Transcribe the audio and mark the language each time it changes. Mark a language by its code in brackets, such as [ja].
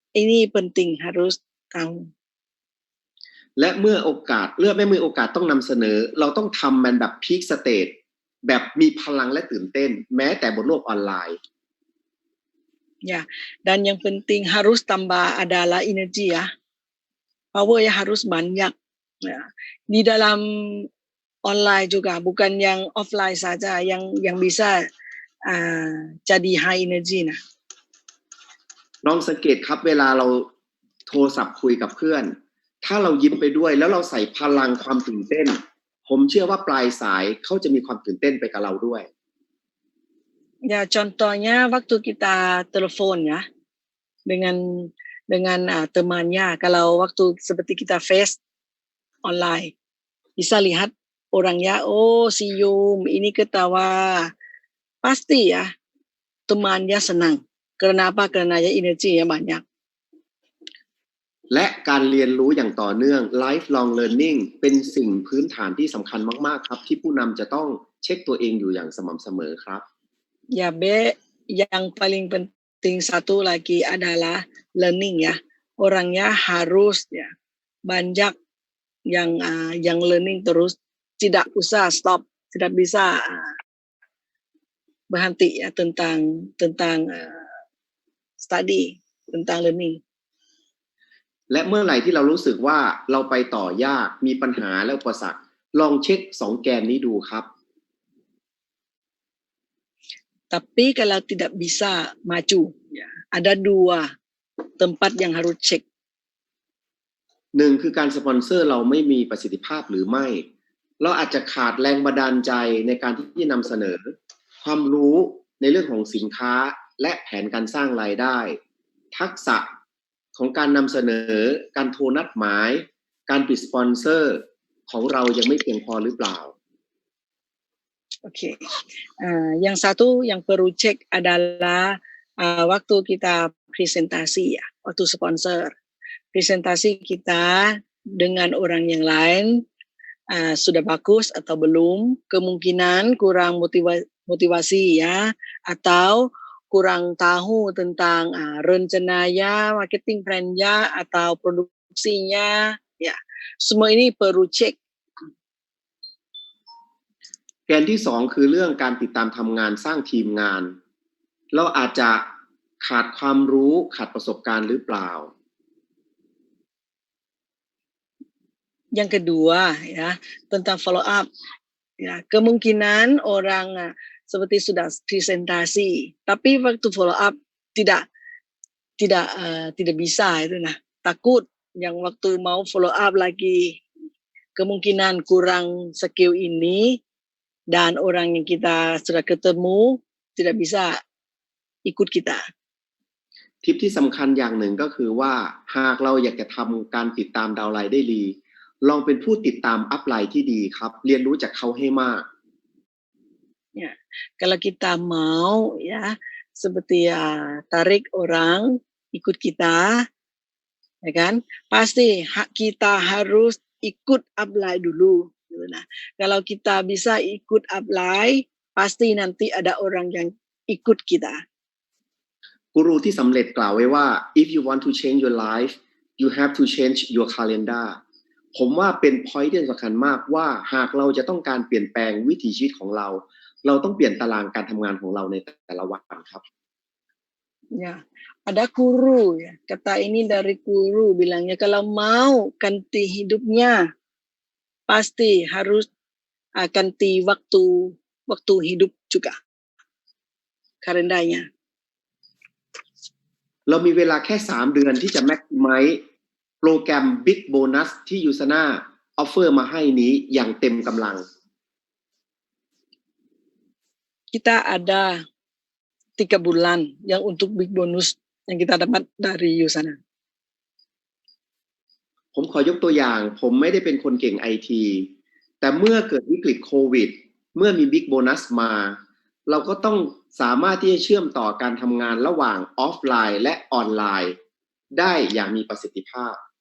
[id] Ini penting harus tahu. [th] และเมื่อไม่มีโอกาสต้องนำเสนอเราต้องทำมันแบบ peak state แบบมีพลังและตื่นเต้นแม้แต่บนโลกออนไลน์ [id] Ya, dan yang penting harus tambah adalah energi ya. Power ya harus banyak. Ya. Di dalam online juga, bukan yang offline saja yang bisa jadi high energy นะ [th] น้องสังเกตครับเวลาเราโทรศัพท์คุยกับเพื่อนถ้าเรายิ้มไปด้วยแล้วเราใส่พลังความตื่นเต้นผมเชื่อว่าปลายสายเขาจะมีความตื่นเต้นไปกับเราด้วย [id] Ya, contohnya waktu kita telepon ya dengan temannya, kalau waktu seperti kita face online bisa lihat orangnya, oh senyum, ini ketawa, pasti ya temannya senang. Karena apa? Karena ya energinya banyak. [th] และการเรียนรู้อย่างต่อเนื่อง lifelong learning เป็นสิ่งพื้นฐานที่สำคัญมากๆครับที่ผู้นำจะต้องเช็คตัวเองอยู่อย่างสม่ำเสมอครับ [id] Ya, yang paling penting satu lagi adalah learning ya. Orangnya harus ya banyak yang learning terus, tidak usah stop, tidak bisa berhenti ya tentang study, tentang learning. [th] และเมื่อไหร่ที่เรารู้สึกว่าเราไปต่อยากมีปัญหาและอุปสรรคลองเช็ค2 แกนนี้ดูครับ [id] Tapi kalau tidak bisa maju, ya, ada 2 tempat yang harus cek. [th] 1 คือการสปอนเซอร์เราไม่มีประสิทธิภาพหรือไม่เราอาจจะขาดแรงบันดาลใจในการที่จะนำเสนอความรู้ในเรื่องของสินค้าและแผนการสร้างรายได้ทักษะของการนำเสนอการโทรนัดหมายการปิดสปอนเซอร์ของเรายังไม่เพียงพอหรือเปล่า [id] Oke. Yang satu yang perlu cek adalah waktu kita presentasi ya, waktu sponsor. Presentasi kita dengan orang yang lain sudah bagus atau belum, kemungkinan kurang motivasi ya, atau kurang tahu tentang rencananya, marketing plan-nya atau produksinya ya. Semua ini perlu cek. [th] แกนที่2คือเรื่องการติดตามทำงานสร้างทีมงานเราอาจจะขาดความรู้ขาดประสบการณ์หรือเปล่า [id] Yang kedua ya tentang follow up ya, kemungkinan orang seperti sudah presentasi tapi waktu follow up tidak bisa itu takut yang waktu mau follow up lagi kemungkinan kurang skill ini dan orang yang kita sudah ketemu tidak bisa ikut kita. [th] ทิปที่สำคัญอย่างหนึ่งก็คือว่าหากเราอยากจะทำการติดตามดาวน์ไลน์ได้ดีลองเป็นผู้ติดตามอัพไลน์ที่ดีครับเรียนรู้จากเขาให้มาก [id] Ya, kalau kita mau ya seperti tarik orang ikut kita, ya kan? Pasti kita harus ikut upline dulu. Nah, kalau kita bisa ikut upline, pasti nanti ada orang yang ikut kita. [th] กูรูที่สำเร็จกล่าวไว้ว่า [en] if you want to change your life you have to change your calendar [th] ผมว่าเป็น point ที่สำคัญมากว่าหากเราจะต้องการเปลี่ยนแปลงวิถีชีวิตของเราเราต้องเปลี่ยนตารางการทำงานของเราในแต่ละวันครับ [id] Ya, ada guru ya. Kata ini dari guru bilangnya kalau mau ganti hidupnya pasti harus ganti waktu hidup juga. Karenanya. [th] เรามีเวลาแค่3 เดือนที่จะ maximize โปรแกรม Big Bonus ที่ยูซาน่าออฟเฟอร์มาให้นี้อย่างเต็มกำลัง [id] Kita ada 3 bulan yang untuk big bonus yang kita dapat dari Yusana. [th] ผมขอยกตัวอย่างผมไม่ได้เป็นคนเก่ง IT แต่เมื่อเกิดวิกฤตโควิดเมื่อมี Big Bonus มาเราก็ต้องสามารถที่จะเชื่อมต่อการทำงานระหว่างออฟไลน์และออนไลน์ได้อย่างมีประสิทธิภาพ